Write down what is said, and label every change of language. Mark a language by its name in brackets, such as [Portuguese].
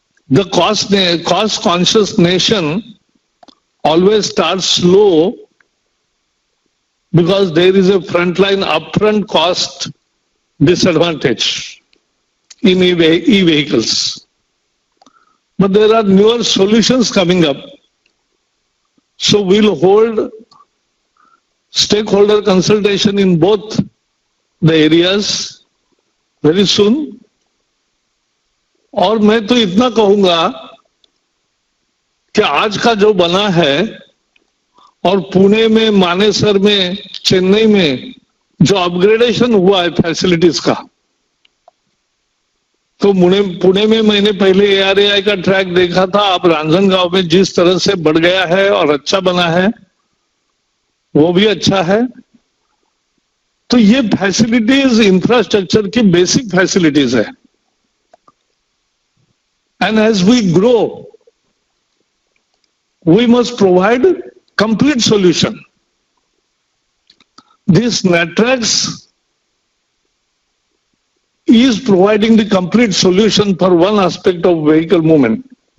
[English] The cost-conscious nation always starts slow because there is a upfront cost disadvantage in e-vehicles. But there are newer solutions coming up. So we'll hold stakeholder consultation in both the areas very soon. [Hindi] और मैं तो इतना कहूंगा कि आज का जो बना है और पुणे में, मानेसर में, चेन्नई में जो अपग्रेडेशन हुआ है फैसिलिटीज का, तो पुणे में मैंने पहले ARAI का ट्रैक देखा था, अब रांजनगांव में जिस तरह से बढ़ गया है और अच्छा बना है वो भी अच्छा है. तो ये फैसिलिटीज इंफ्रास्ट्रक्चर की बेसिक फैसिलिटीज है. [English] And as we grow, we must provide complete solution. This NATRAX is providing the complete solution for one aspect of vehicle movement.